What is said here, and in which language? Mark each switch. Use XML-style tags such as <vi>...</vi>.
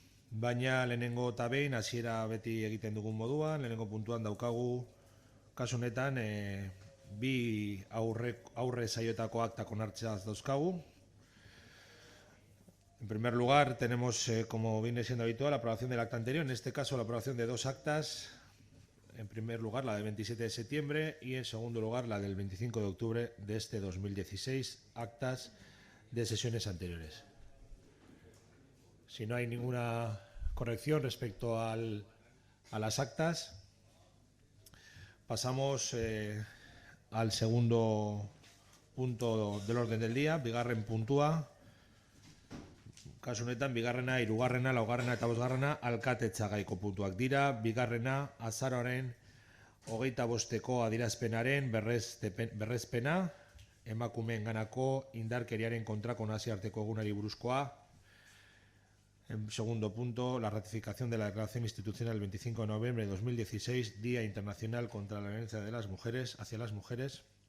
<eu>Baina lehenengo eta behin hasiera beti egiten dugun moduan, lehenengo puntuan daukagu kasu honetan bi aurre saioetako aktak onartzeaz dauzkagu.</eu> <es>En primer lugar, tenemos, como viene siendo habitual, la aprobación del acta anterior, en este caso la aprobación de dos actas. En primer lugar, la del 27 de septiembre y en segundo lugar, la del 25 de octubre de este 2016, actas de sesiones anteriores. Si no hay ninguna corrección respecto a las actas, pasamos al segundo punto del orden del día,</es> <eu>bigarren puntua. Kasu honetan, bigarrena, hirugarrena, laugarrena eta bosgarrena alkatetza gaiko puntuak dira. Bigarrena, azaroaren 25ko adierazpenaren berrezpena, emakumeenganako indarkeriaren kontrako nazioarteko egunari buruzkoa.</eu> <es>En segundo punto, la ratificación de la Declaración Institucional del 25 de noviembre de 2016, Día Internacional contra la Violencia de las Mujeres hacia las Mujeres.</es>